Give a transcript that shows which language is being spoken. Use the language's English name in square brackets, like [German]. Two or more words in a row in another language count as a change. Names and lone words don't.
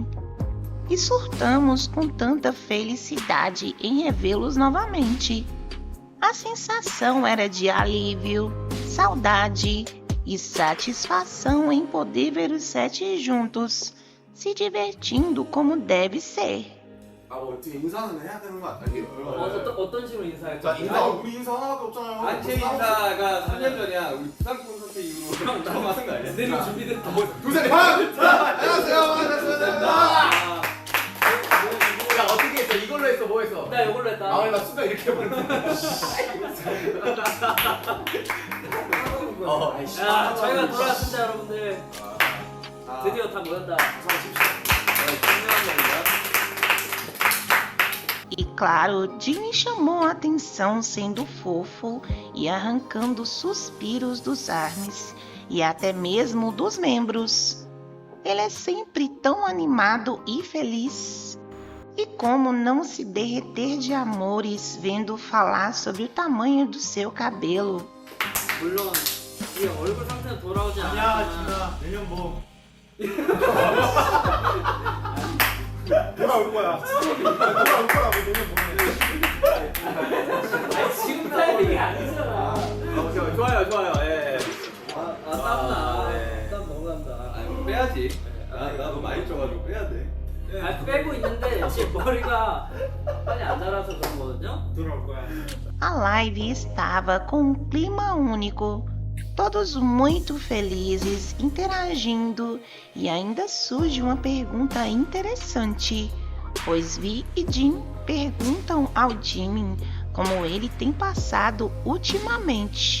[Portuguese] E surtamos com tanta felicidade em revê-los novamente. A sensação era de alívio, saudade e satisfação em poder ver os 7 juntos, se divertindo como deve ser. [Korean] 어떻게 인사는 해야 되는 거 아니에요? 어떤 식으로 인사할까? 자, 인사 우리 인사 하나밖에 없잖아요. 아니 제 인사가 3년 전이야. 우리 부산 콘서트 이후로 형 나랑 하는 거 아니야? 내일 준비됐다. 두산이 안녕하세요. 반갑습니다. 야 어떻게 했어? 이걸로 했어? 뭐 했어? 나 이걸로 했다. 아, 나 순간 이렇게 해버렸네. 야, 저희가 돌아왔습니다, 여러분들. 드디어 다 모였다. [Portuguese] E claro, Jimin chamou a atenção sendo fofo e arrancando suspiros dos ARMYs e até mesmo dos membros. Ele é sempre tão animado e feliz. E como não se derreter de amores vendo falar sobre o tamanho do seu cabelo. [Korean] 물론 이 얼굴 상태는 돌아오지 않았지만 야, 진아, 내년 뭐 돌아올 거야. 돌아올 거라고 내년 지금 타이밍이 아니잖아. 보내. 좋아요. 예. 땀나. 네. 땀 너무 난다. 빼야지. 나도 많이 쪄가지고 빼야 돼. 빼고 있는데 지금 머리가 빨리 안 자라서 그런 거거든요? 돌아올 거야. [Portuguese] A live estava com um clima único, todos muito felizes, interagindo, e ainda surge uma pergunta interessante, pois Vi e Jin perguntam ao Jimin como ele tem passado ultimamente.